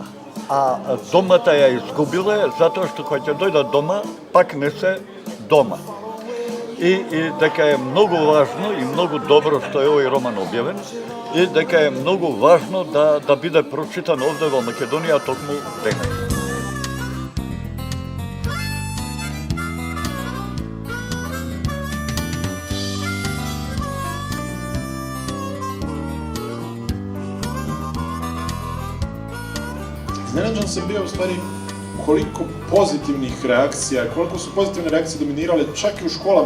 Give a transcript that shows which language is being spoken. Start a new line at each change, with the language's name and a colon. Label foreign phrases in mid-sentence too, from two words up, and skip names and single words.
Macedonian: А домата ја изгубиле затоа што кога ќе дојдат дома, пак не се дома. И дека е многу важно и многу добро што е овој роман објавен, и дека е многу важно да биде прочитан овде во Македонија токму денес.
Croatian: Iznenađen sam bio u stvari koliko pozitivnih reakcija, koliko su pozitivne reakcije dominirale čak i u školama.